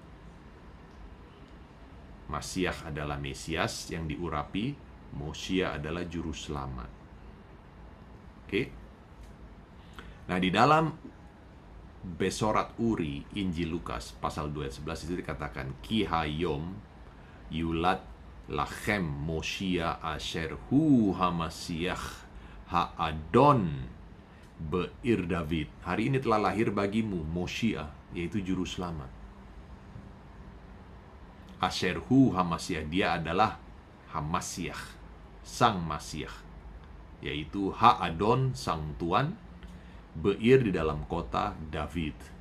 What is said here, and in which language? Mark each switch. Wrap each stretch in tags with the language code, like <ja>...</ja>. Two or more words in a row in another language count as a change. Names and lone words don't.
<id>Mashiach adalah Mesias yang diurapi, Moshia adalah juru selamat. Oke. Nah, di dalam Besorat Uri, Injil Lukas pasal 2 ayat 11 itu dikatakan,</id> <he>כי היום יולד לכם מושיע אשר הוא המשיח האדון בעיר דוד.</he> <id>Hari ini telah lahir bagimu Moshia, yaitu juru selamat.</id> <he>אשרהוא המשיח,</he> <id>dia adalah Hamashiach, sang Mashiach, yaitu Ha'adon, sang Tuan, Be'ir di dalam kota David.</id>